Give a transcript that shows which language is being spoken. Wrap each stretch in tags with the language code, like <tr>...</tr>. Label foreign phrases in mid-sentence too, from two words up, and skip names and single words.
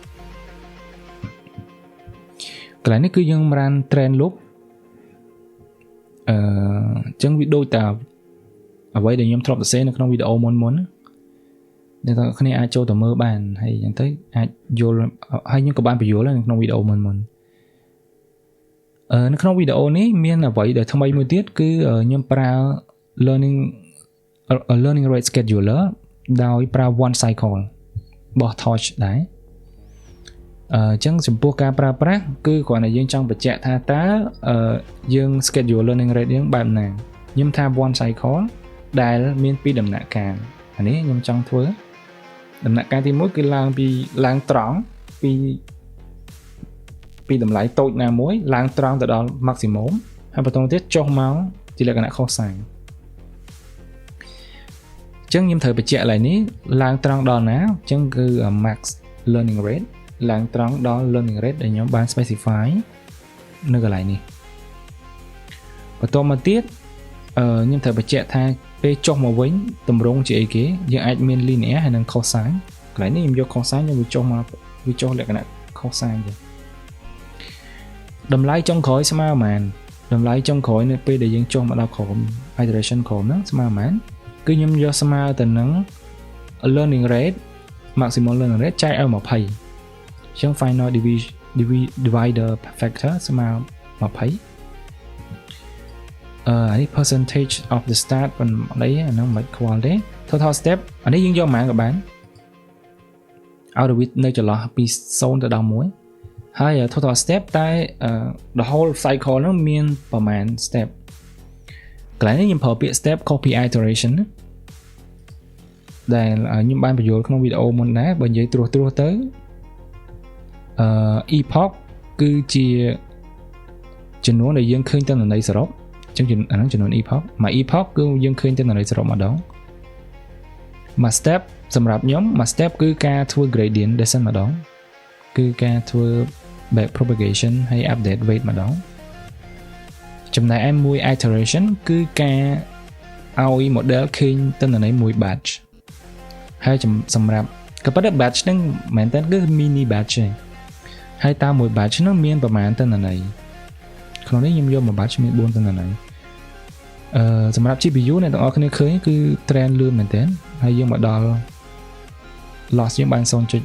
<km>កន្លែងនេះគឺយើង</km> <en>run trend loop</en> <km>អញ្ចឹងវាដូចតែអ្វីដែលខ្ញុំធ្លាប់សរសេរនៅក្នុងវីដេអូមុនអ្នកទាំងគ្នាអាចចូលទៅមើលបានហើយអញ្ចឹងទៅអាចយល់ហើយខ្ញុំក៏បានបញ្យល់នៅក្នុងវីដេអូមុន នៅក្នុងវីដេអូនេះមានអ្វីដែលថ្មីមួយទៀតគឺខ្ញុំប្រើ</km> <en>learning rate scheduler</en> <km>ដោយប្រើ</km> <en>one cycle</en> <km>របស់ torch ដែរអញ្ចឹងចំពោះការប្រើប្រាស់គឺគ្រាន់តែយើងចង់បញ្ជាក់ថាតើយើង</km> <en>schedule learning rate</en> <km>យើងបែបណាខ្ញុំថា</km> <en>one cycle</en> <km>ដែលមាន2ដំណាក់កាលអានេះខ្ញុំចង់ធ្វើដំណាក់កាលទី1គឺឡើងត្រង់ពីតម្លៃតូចណាមួយឡើងត្រង់ទៅដល់ maximum ហើយបន្តទៀតចុះមកជាលក្ខណៈ cosine អញ្ចឹងខ្ញុំត្រូវបញ្ជាក់ឡើយនេះឡើងត្រង់ដល់ណាអញ្ចឹងគឺ</km> <en>max learning rate</en> <km>ឡើងត្រង់ដល់</km> <en>learning rate</en> <km>ដែលខ្ញុំបាន specify នៅកន្លែងនេះបន្តមកទៀតខ្ញុំត្រូវបញ្ជាក់ថាពេលចុះមកវិញតម្រងជាអីគេយើងអាចមាន linear ហើយនិង cosine កន្លែងនេះខ្ញុំយក cosine ខ្ញុំវាចុះមកវាចុះលក្ខណៈ cosine ទៅ តម្លៃចុងក្រោយស្មើប៉ុន្មានតម្លៃចុងក្រោយនៅពេលដែលយើងចុះមកដល់ក្រោម iteration ក្រោមហ្នឹងស្មើប៉ុន្មានគឺខ្ញុំយកស្មើទៅនឹង</km> <en>learning rate maximum learning rate</en> <km>ចែកឲ្យ20អញ្ចឹង</km> <en>final divider factor</en> <km>ស្មើ20 អានេះ</km> <en>percentage of the start</en> <km>ប៉ុន្តែអាហ្នឹងមិនខ្វល់ទេ</km> <en>total step</en> <km>អានេះយើងយកប៉ុន្មានក៏បានឲ្យវានៅចន្លោះពី0ទៅដល់1ហើយ</km> <en>total step</en> <km>តែ</km> <en>the whole cycle</en> <km>ហ្នឹងមានប្រហែល step កន្លែងនេះខ្ញុំប្រើពាក្យ</km> <en>step copy iteration</en> <km>ដែលខ្ញុំបានបញ្យល់ក្នុងវីដេអូមុនដែរបើនិយាយត្រួសទៅ epoch គឺជាចំនួនដែលយើងឃើញទិន្នន័យសរុបអញ្ចឹងអាហ្នឹងចំនួន epoch មួយ epoch គឺយើងឃើញទិន្នន័យសរុបម្ដងមួយ step សម្រាប់ខ្ញុំមួយ step គឺការធ្វើ</km> <en>gradient descent</en> <km>ម្ដងគឺការធ្វើ</km> <en>back propagation</en> <km>ហើយ</km> <en>update weight</en> <km>ម្ដងចំណែកឯមួយ iteration គឺការឲ្យ model ឃើញទិន្នន័យមួយ batch ហើយសម្រាប់ក៏ប៉ុន្តែ batch ហ្នឹងមែនតើគឺ</km> <en>mini batch</en> <km>ទេហហើយតាមមួយ batch ហ្នឹងមានប្រមាណតន្ន័យក្នុងនេះខ្ញុំយកមួយ batch មាន4តន្ន័យសម្រាប់ GPU អ្នកទាំងអស់គ្នាឃើញគឺ trend លឿនមែនទែនហើយយើងមកដល់ loss យើងបាន 0.73</km>